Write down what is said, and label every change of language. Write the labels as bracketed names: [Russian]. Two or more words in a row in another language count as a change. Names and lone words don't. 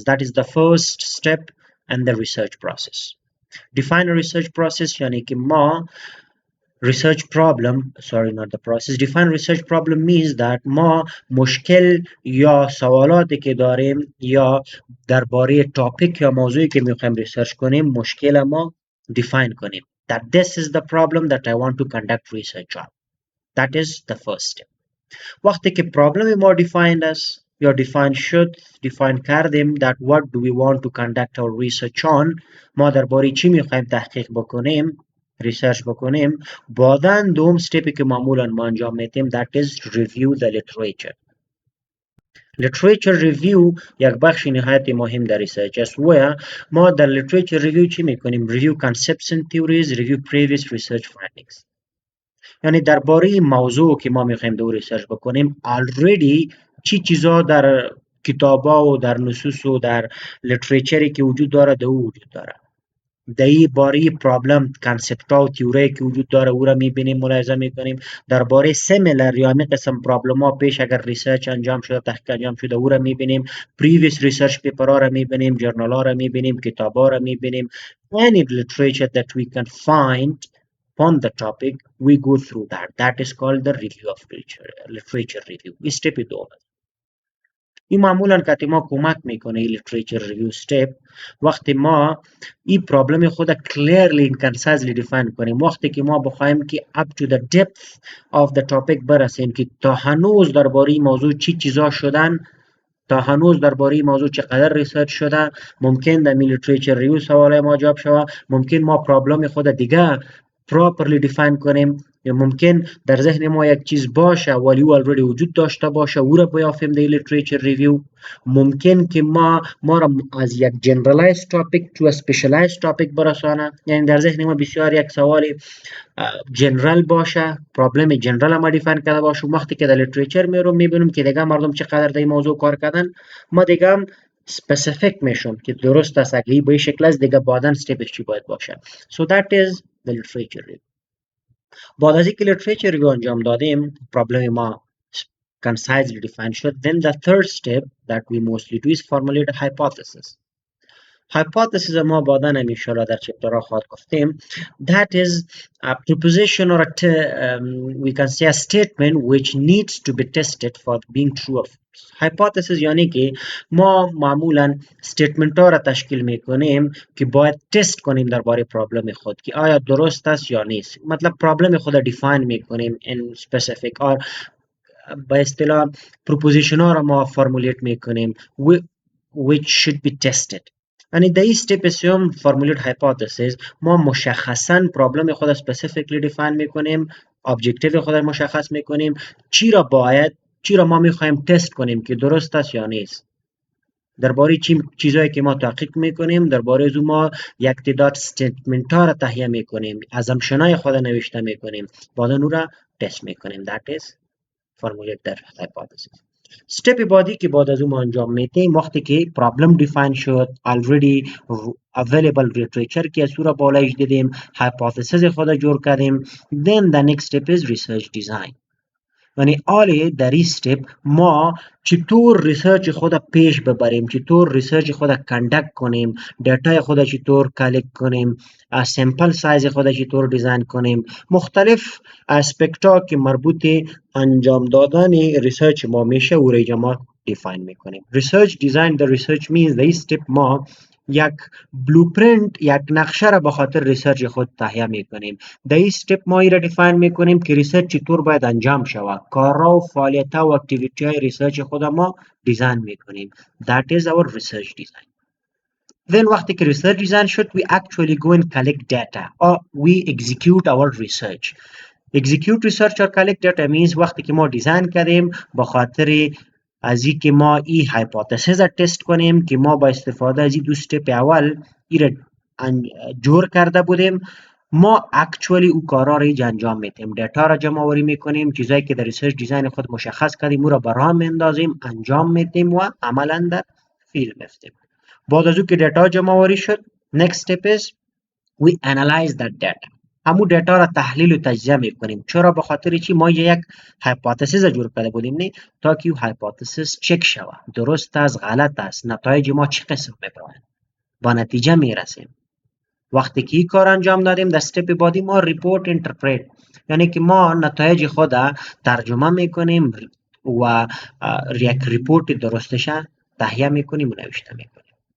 [English] That is the first step in the research process. Define a research process [Persian] یعنی که ما [English] research problem, sorry not the process, define research problem means that [Persian] ما مشکل یا سوالاتی که داریم یا درباره تاپیک یا موضوعی که میخوایم ریسرچ کنیم مشکل ما define کنیم. [English] That this is the problem that I want to conduct research on. That is the first step. [Persian] وقتی که problem ما defined است یا دیفاین کردیم [English] that what do we want to conduct our research on. [Persian] ما درباره چی میخوایم تحقیق بکنیم، ریسرچ بکنیم. بعداً دوم استپی که معمولا ما انجام میدیم [English] that is review the literature. literature review [Persian] یک بخش نهایت مهم در ریسرچ است و ما در [English] literature review [Persian] چی میکنیم؟ [English] review concepts and theories, review previous research findings. [Persian] یعنی درباره موضوع که ما میخوایم دو ریسرچ بکنیم already چی چیزا در کتابا و در نصوص و در لیتریچری که وجود داره دو وجود داره. دایی باره [English] problem concept [Persian] ها و تیوری که وجود داره او را میبینیم، ملاحظه میکنیم. درباره سیمیلر یا همین قسم پرابلم ها پیش اگر ریسرچ انجام شده، تحقیق انجام شده، او را میبینیم. [English] previous research paper [Persian] ها را میبینیم، جرنال ها را میبینیم، کتاب ها را میبینیم. [English] any literature that we can find on the topic we go through that is called the review of literature review. [Persian] step دو این معمولا که ما کمک میکنه این [English] literature review step [Persian] وقتی ما این پرابلم خود [English] clearly and concisely define [Persian] کنیم، وقتی که ما بخوایم که [English] up to the depth of the topic [Persian] برسیم که تا هنوز درباره این موضوع چی چیزا شدن، تا هنوز درباره این موضوع چقدر ریسرچ شده، ممکن در [English] literature review [Persian] سوال ما جواب شوه، ممکن ما پرابلم خود دیگه [English] properly define [Persian] کنیم، یا ممکن در ذهن ما یک چیز باشه ولی او already وجود داشته باشه او را بیافیم در [English] literature review. [Persian] ممکن که ما را از یک [English] generalized topic to a specialized topic [Persian] برسانه، یعنی در ذهن ما بسیار یک سوال جنرال باشه، پرابلم جنرال ما دیفاین کرده باشه، وقتی که در لیتریچر میرم میبینم که دیگه مردم چقدر در این موضوع کار کردن، ما دیگه هم specific میشم که درست است اگه به این شکل است دیگه بعداً استپش چی باید باشه. [English] So that is the literature review. [Persian] بعد از اینکه [English] literature review [Persian] انجام دادیم، پرابلم ما [English] concisely defined شد، then the third step that we mostly do is formulate a hypothesis. [Persian] hypothesis ما بعداً [Arabic] ان شاء الله [Persian] در چپترها خواهد گفتیم. [English] that is a proposition or we can say a statement which needs to be tested for being true or false. [Persian] hypothesis یعنی که ما معمولاً statement ها را تشکیل میکنیم که باید تست کنیم درباره پرابلم خود که آیا درست است یا نیست. مطلب پرابلم خود را define میکنیم [English] in specific or [Persian] به اصطلاح proposition ها را ما فرمولیت میکنیم which should be tested. یعنی در این استپ سوم [English] formulate hypothesis [Persian] ما مشخصاً پرابلم خود [English] specifically define [Persian] میکنیم، objective خود مشخص میکنیم، چی را ما میخوایم تست کنیم که درست است یا نیست، درباره چیزایی که ما تحقیق میکنیم، درباره از ما یک تعداد استیتمنت ها را تهیه میکنیم، assumption های خود نوشته میکنیم، بعد اون را تست میکنیم. [English] that is formulate the hypothesis. [Persian] step بعدی که بعد از اون انجام میدیم وقتی که [English] problem define [Persian] شد، [English] already available literature [Persian] که از را بالایش دیدیم، hypothesis خود جور کردیم، [English] then the next step is research design. [Persian] یعنی آلی در این step ما چطور ریسرچ خود پیش ببریم، چطور ریسرچ خود کندکت کنیم، دیتای خود چطور کلکت کنیم، [English] sample size [Persian] خود چطور دیزاین کنیم، مختلف اسپکت ها که مربوط انجام دادن ریسرچ ما میشه او را ما دیفاین میکنیم. [English] research design [Persian] در ریسرچ means در این step ما یک بلوپرینت، یک نقشه را به خاطر ریسرچ خود تهیه میکنیم. در این استپ ما این را دیفاین میکنیم که ریسرچ چطور باید انجام شود، کارها و فعالیت‌ها و اکتیویتی های ریسرچ خود ما دیزاین میکنیم. [English] that is our research design. then [Persian] وقتی که ریسرچ دیزاین شد [English] we actually go and collect data or we execute our research. execute research or collect data means [Persian] وقتی که ما دیزاین کردیم به خاطر از این که ما این hypothesis را تست کنیم که ما با استفاده از این دو استپ اول این را جور کرده بودیم، ما اکچولی او کارا را انجام میدیم، دیتا را جمع آوری میکنیم، چیزایی که در ریسرچ دیزاین خود مشخص کردیم او را به راه میندازیم، انجام میدیم و عملا در فیلد میفتیم. بعد از او که دیتا جمع آوری شد [English] next step is we analyze that data. [Persian] همو دیتا را تحلیل و تجزیه میکنیم. چرا؟ به خاطر چی؟ ما یک هایپوتزیس جور کرده بودیم نه تا که هایپوتزیس چک شود، درست است غلط است، نتایج ما چه قسم میبرند، با نتیجه میرسیم. وقتی که این کار انجام دادیم در استپ بعدی ما [English] report interpret, [Persian] یعنی که ما نتایج خود ترجمه میکنیم و یک ریپورت درستش تهیه میکنیم و نوشته میکنیم.